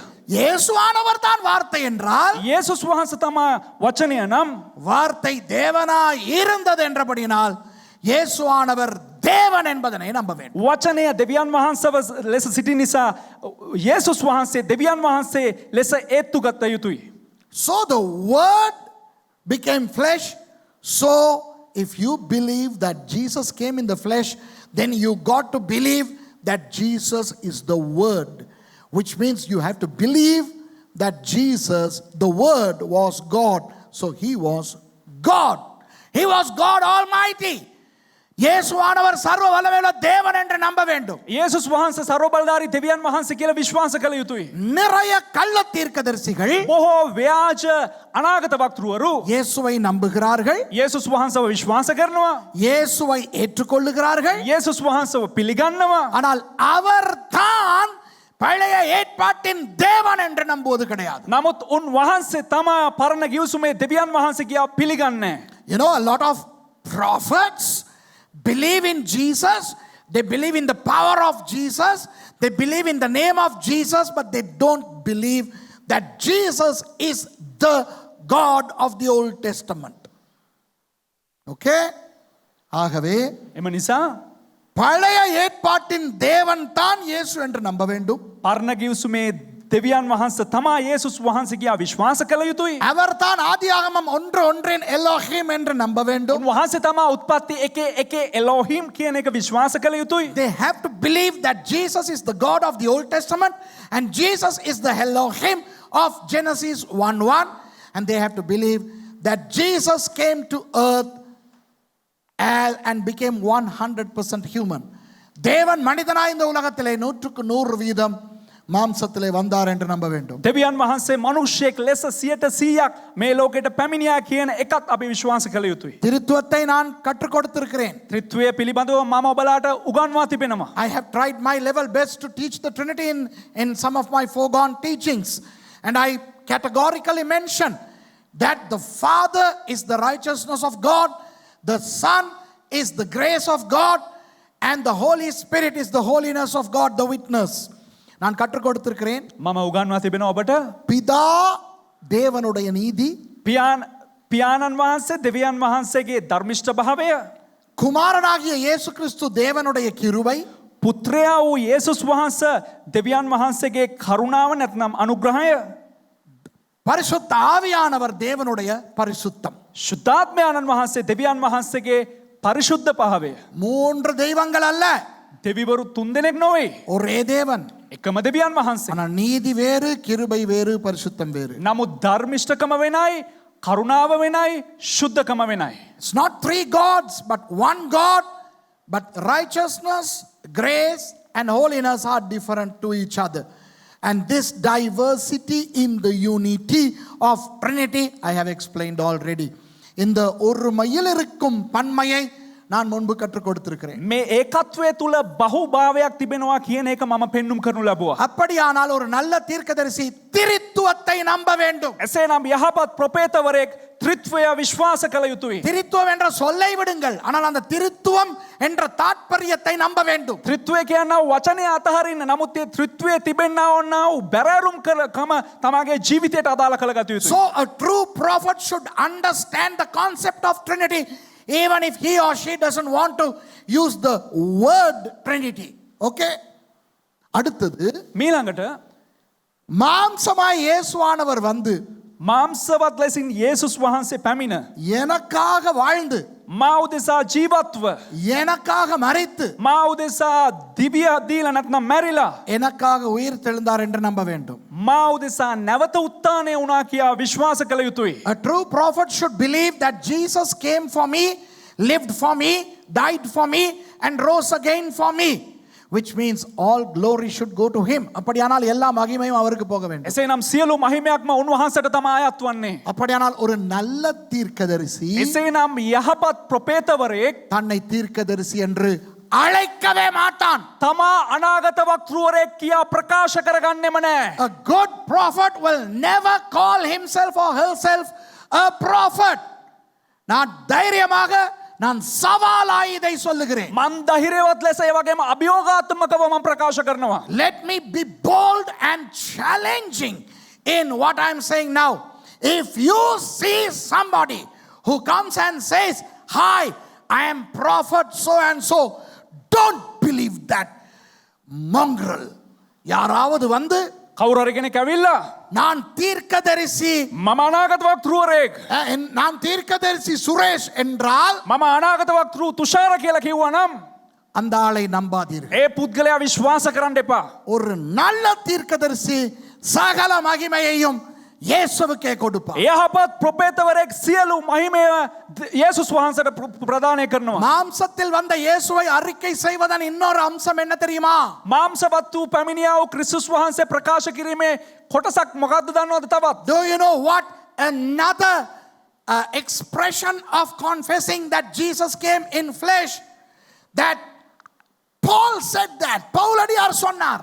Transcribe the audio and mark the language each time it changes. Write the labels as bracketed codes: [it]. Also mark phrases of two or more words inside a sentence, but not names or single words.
[ta] இயேசுவானவர் தான் வார்த்தை என்றால் [si] යේසුස් වහන්සේ තමයි වචනය නම් [ta] வார்த்தை தேவனாய் இருந்தது என்றபடியினால் இயேசுவானவர் தேவன் என்பதனை நம்ப வேண்டும். [si] වචනය දෙවියන් වහන්සේව ලෙස සිටි නිසා යේසුස් වහන්සේ දෙවියන් වහන්සේ ලෙස ඒත්තු ගත යුතුයි. [en] So the word became flesh. So if you believe that Jesus came in the flesh, then you got to believe that Jesus is the word, which means you have to believe that Jesus, the word, was God. So he was God. He was God Almighty. [ta] இயேசுவானவர் சர்வ வல்லமையுள்ள தேவன் என்று நம்ப வேண்டும். [si] යේසුස් වහන්සේ ਸਰවබලධාරී දෙවියන් වහන්සේ කියලා විශ්වාස කළ යුතුයි. [ta] நிறைய கள்ள தீர்க்கதரிசிகள் [si] බොහෝ ව්‍යාජ අනාගත වක්තෘවරු [ta] இயேசுவை நம்புகிறார்கள், [si] යේසුස් වහන්සේව විශ්වාස කරනවා, [ta] இயேசுவை ஏற்றுக்கொள்ளுகிறார்கள். [si] යේසුස් වහන්සේව පිළිගන්නවා. [ta] ஆனால் அவர்தான் பழைய ஏற்பாட்டின் தேவன் என்று நம்புவது கிடையாது. [si] නමුත් උන් වහන්සේ තමයි පරණ ගිවිසුමේ දෙවියන් වහන්සේ කියා පිළිගන්නේ. [en] You know, a lot of prophets believe in Jesus, they believe in the power of Jesus, they believe in the name of Jesus, but they don't believe that Jesus is the God of the Old Testament. [ta] Okay? ஆகவே [si] එම නිසා [ta] பழைய ஏற்பாட்டின் தேவன் தான் இயேசு என்று நம்ப வேண்டும். [si] පරණ ගිවිසුමේ දෙවියන් වහන්සේ තමයි යේසුස් වහන්සේ කියා විශ්වාස කළ යුතුයි. [ta] அவர்தான் ஆதியாகமம் 1:1 எலோஹிம் என்று நம்ப வேண்டும். [si] උන්වහන්සේ තමයි උත්පත්ති 1:1 එලෝහිම් කියන එක විශ්වාස කළ යුතුයි. [en] They have to believe that Jesus is the God of the Old Testament and Jesus is the Elohim of Genesis 1:1, and they have to believe that Jesus came to earth and became 100% human. [ta] தேவன் மனிதனாய் இந்த உலகத்திலே 100% மாம்சத்திலே வந்தார் என்று நம்ப வேண்டும். [si] දෙවියන් වහන්සේ මනුෂ්‍යයෙක් ලෙස 100% මේ ලෝකෙට පැමිණියා කියන එකත් අපි විශ්වාස කළ යුතුයි. [ta] திருத்துவத்தை நான் கற்றுக் கொடுத்திருக்கிறேன். [si] ත්‍රිත්වය පිළිබඳව මම ඔබලාට උගන්වා තිබෙනවා. [en] I have tried my level best to teach the Trinity in some of my foregone teachings. And I categorically mention that the Father is the righteousness of God, the Son is the grace of God, and the Holy Spirit is the holiness of God, the witness. [ta] நான் கற்றுக் கொடுத்திருக்கிறேன். [si] මම උගන්වා තිබෙනවා ඔබට. [ta] பிதா தேவனுடைய நீதி, [si] පියාණන් වහන්සේ දෙවියන් වහන්සේගේ ධර්මිෂ්ඨ භාවය, [ta] குமாரனாகிய இயேசு கிறிஸ்து தேவனுடைய கிருபை, [si] පුත්‍රයා වූ යේසුස් වහන්සේ දෙවියන් වහන්සේගේ කරුණාව නැත්නම් අනුග්‍රහය, [ta] பரிசுத்த ஆவியானவர் தேவனுடைய பரிசுத்தம். [si] ශුද්ධාත්මයාණන් වහන්සේ දෙවියන් වහන්සේගේ පරිශුද්ධ භාවය. [ta] மூன்று தெய்வங்கள் அல்ல, [si] දෙවිවරු තුන්දෙනෙක් නොවේ. [ta] ஒரே தேவன். [si] එකම දෙවියන් වහන්සේ. [ta] ஆனால் நீதி வேறு, கிருபை வேறு, பரிசுத்தம் வேறு. [si] නමුත් ධර්මිෂ්ඨකම වෙනයි, කරුණාව වෙනයි, ශුද්ධකම වෙනයි. [en] It's not three gods, but one God, but righteousness, grace, and holiness are different to each other. And this diversity in the unity of Trinity, I have explained already. [ta] இந்த ஒருமையில் இருக்கும் பன்மையை நான் முன்பு கற்றுக் கொடுத்திருக்கிறேன். [si] මේ ඒකත්වයේ තුල බහුභාවයක් තිබෙනවා කියන එක මම පෙන්눔 කරනු ලැබුවා. [ta] அப்படியானால் ஒரு நல்ல தீர்க்கதரிசி திரித்துவத்தை நம்ப வேண்டும். [si] එසේනම් යහපත් ප්‍රොපේතවරයෙක් ත්‍රිත්වය විශ්වාස කළ යුතුයි. [ta] திரித்துவம் என்ற சொல்லை விடுங்கள், ஆனால் அந்த திரித்துவம் என்ற தாற்பயத்தை நம்ப வேண்டும். [si] ත්‍රිත්වය කියනවා වචනේ අතහරින්න. නමුත් ඒ ත්‍රිත්වයේ තිබෙනා වූ බැරෑරුම් කම තමගේ ජීවිතයට අදාළ කරගත යුතුයි. [en] So a true prophet should understand the concept of Trinity, even if he or she doesn't want to use the word Trinity. [ta] Okay? அடுத்தது [si] මීළඟට [ta] மாம்சமாய் இயேசுவானவர் வந்து [si] මාංශවත් ලෙසින් යේසුස් වහන්සේ පැමිණ [ta] எனக்காக வாழ்ந்து [si] මා උදෙසා ජීවත්ව [ta] எனக்காக மரித்து [si] මා උදෙසා දිව්‍ය දීලා නැත්නම් මැරිලා [ta] எனக்காக உயிர் தெழுந்தார் என்று நம்ப வேண்டும். [si] මා උදෙසා නැවත උත්ථානය වුණා කියා විශ්වාස කළ යුතුයි. [en] A true prophet should believe that Jesus came for me, lived for me, died for me, and rose again for me, which means all glory should go to him. [ta] அப்படியானால் எல்லா மகிமையும் அவருக்கு போக வேண்டும். [si] එසේනම් සියලු මහිමයක්ම උන්වහන්සේට තමයි අයත් වන්නේ. [ta] அப்படியானால் ஒரு நல்ல தீர்க்கதரிசி [si] එසේනම් යහපත් ප්‍රොපේතවරයෙක් [ta] தன்னை தீர்க்கதரிசி என்று அழைக்கவே மாட்டான். [si] තමා අනාගත වක්තෘවරයෙක් කියා ප්‍රකාශ කරගන්නෙම නැහැ. [en] A good prophet will never call himself or herself a prophet. [ta] நான் தைரியமாக, நான் சவாலாய் இதை சொல்லுகிறேன். [si] මන් ධෛර්යවත් ලෙස ඒ වගේම අභියෝගාත්මකව මම ප්‍රකාශ කරනවා. [en] Let me be bold and challenging in what I'm saying now. If you see somebody who comes and says, "Hi, I am prophet so and so," don't believe that mongrel. [ta] யாராவது வந்து [si] කවුරු හරි කෙනෙක් ඇවිල්ලා [ta] நான் தீர்க்கதரிசி, [si] මම අනාගත වක්තෘවරයෙක්, [ta] நான் தீர்க்கதரிசி சுரேஷ் என்றால் [si] මම අනාගත වක්තෘ තුෂාර කියලා කිව්වා නම් [ta] அந்த ஆளை நம்பாதீர்கள். [si] ඒ පුද්ගලයා විශ්වාස කරන්න එපා. [ta] ஒரு நல்ல தீர்க்கதரிசி சகல மகிமையையும் இயேசுவுக்கே கொடுப்பார். [si] යහපත් ප්‍රොපේතවරයෙක් සියලු මහිමය යේසුස් වහන්සේට ප්‍රදානය කරනවා. [ta] மாம்சத்தில் வந்த இயேசுவை அறிக்கை செய்வதன் இன்னொரு அம்சம் என்ன தெரியுமா? [si] මාංශවත් වූ පැමිණියා වූ ක්‍රිස්තුස් වහන්සේ ප්‍රකාශ කිරීමේ කොටසක් මොකක්ද දන්නවද තවත්? [en] Do you know what another expression of confessing that Jesus came in flesh, that Paul said that [ta] பவுலடியார் சொன்னார்,